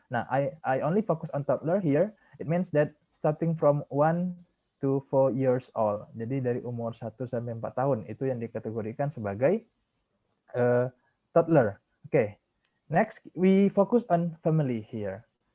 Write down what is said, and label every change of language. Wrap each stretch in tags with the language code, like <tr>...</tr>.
<en>Nah, I only focus on toddler here. It means that starting from 1 to 4 years old.</en> <id>Jadi dari umur 1 sampai 4 tahun itu yang dikategorikan sebagai toddler.</id> <en>Okay. Next, we focus on family here.</en>